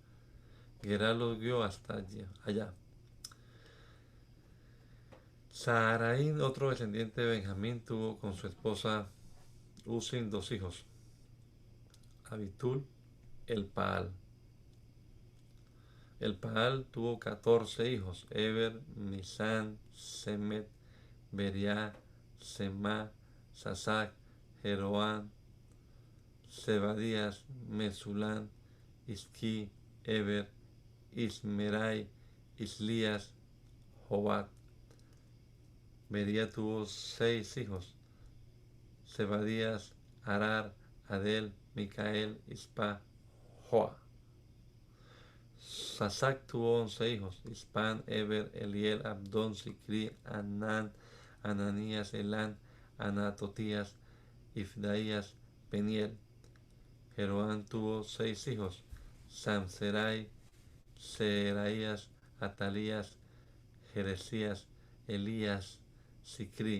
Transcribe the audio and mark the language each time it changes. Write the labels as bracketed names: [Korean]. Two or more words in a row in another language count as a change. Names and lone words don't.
[Spanish] Gerá los guió hasta allá. Saharaín, otro descendiente de Benjamín, tuvo con su esposa Usin 2 hijos: Abitul, el Paal. El Paal tuvo 14 hijos: Eber, Misán, Semet, Beria, Semá, Sasac, Jeroán, Zebadías, Mesulán, Isquí, Eber, Ismerai, Islías, Jobat. Beria tuvo 6 hijos: Zebadías, Arar, Adel, Micael, Ispa, Joa. Sasac tuvo 11 hijos: Ispan, Eber, Eliel, Abdón, Sicri, Anán, Ananías, Elán, Anatotías, Ifdaías, Peniel. Jeroán tuvo 6 hijos: Samserai, Seraías, Atalías, Jeresías, Elías, Sicri.